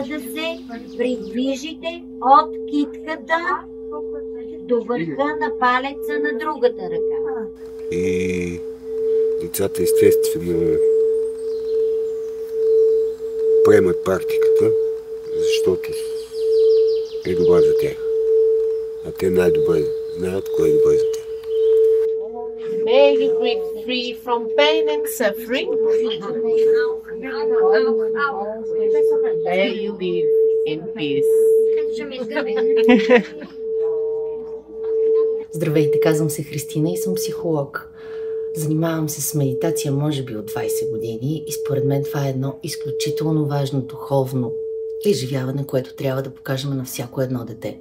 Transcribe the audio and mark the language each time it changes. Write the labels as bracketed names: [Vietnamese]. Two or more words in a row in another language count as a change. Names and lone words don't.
[Bulgarian] За да се придвижите от китката до върха на палеца на другата ръка. И децата естествено приемат практиката, защото е добра за тях. А те най-добре знаят кое е добре за тях. [English] May you break free from pain and suffering. May you live in peace. [Bulgarian] Здравейте, казвам се Христина и съм психолог. Занимавам се с медитация може би от 20 години и според мен това е едно изключително важно духовно изживяване, което трябва да покажем на всяко едно дете.